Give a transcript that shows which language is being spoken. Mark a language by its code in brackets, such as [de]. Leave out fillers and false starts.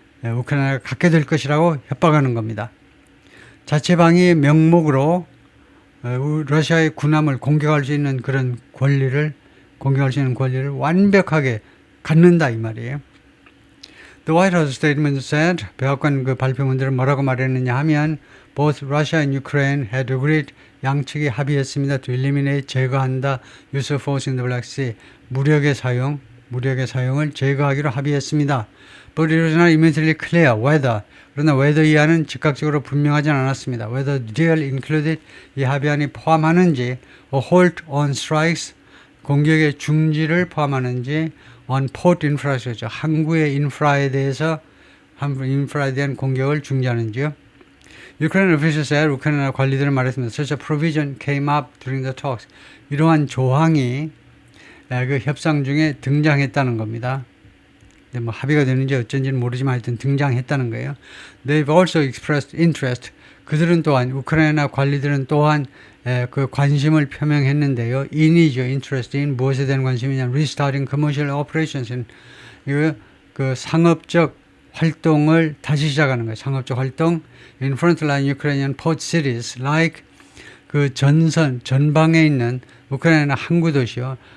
[ko] 우크라이나가 갖게 될 것이라고 협박하는 겁니다. 자체방위 명목으로 러시아의 군함을 공격할 수 있는 그런 권리를 완벽하게 갖는다 이 말이에요. [en] The White House statement said, [ko] 백악관 그 발표문들은 뭐라고 말했느냐 하면 [en] both Russia and Ukraine had agreed, [ko] 양측이 합의했습니다. [en] to eliminate, [ko] 제거한다, [en] use of force in the Black Sea, [ko] 무력의 사용을 제거하기로 합의했습니다. [en] But it was not immediately clear whether, [ko] 그러나 whether 이하는 즉각적으로 분명하진 않았습니다. [en] Whether the deal included, [ko] 이 합의안이 포함하는지, [en] a halt on strikes, [ko] 공격의 중지를 포함하는지, [en] on port infrastructure, [ko] 항구의 인프라에 대한 공격을 중지하는지요. [en] Ukraine officials said, [ko] 우크라이나 관리들은 말했습니다. [en] Such a provision came up during the talks. [ko] 이러한 조항이 그 협상 중에 등장했다는 겁니다. 근데 뭐 합의가 되는지 어쩐지는 모르지만 하여튼 등장했다는 거예요. [en] They've also expressed interest. [ko] 그들은 또한 우크라이나 관리들은 또한 그 관심을 표명했는데요. in이죠. interest in 무엇에 대한 관심이냐? [en] restarting commercial operations. [ko] 그 상업적 활동을 다시 시작하는 거예요. 상업적 활동. [en] in frontline Ukrainian port cities like [ko] 그 전방에 있는 우크라이나 항구 도시요.